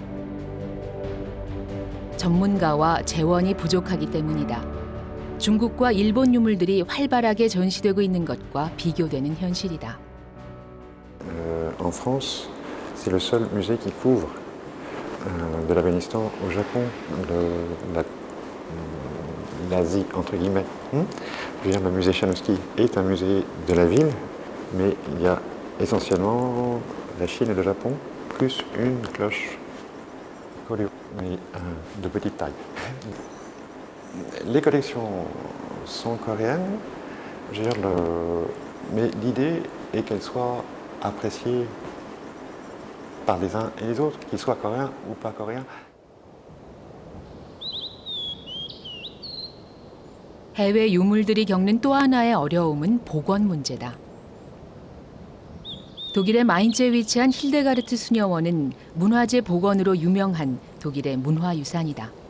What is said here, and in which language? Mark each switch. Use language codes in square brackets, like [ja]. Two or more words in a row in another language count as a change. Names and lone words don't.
[ko] 전문가와 재원이 부족하기 때문이다. 중국과 일본 유물들이 활발하게 전시되고 있는 것과 비교되는 현실이다. [fr] En France, c'est le seul musée qui couvre de l'Afghanistan au Japon, l'Asie entre guillemets. Je veux dire, le musée Chanovsky est un musée de la ville, mais il y a essentiellement la Chine et le Japon, plus une cloche Koryo, mais de petite taille. Les collections sont coréennes, je veux dire, mais l'idée est qu'elles soient appréciées par les uns et les autres, qu'ils soient coréens ou pas coréens. [ko] 해외 유물들이 겪는 또 하나의 어려움은 복원 문제다. 독일의 마인츠에 위치한 힐데가르트 수녀원은 문화재 복원으로 유명한 독일의 문화유산이다.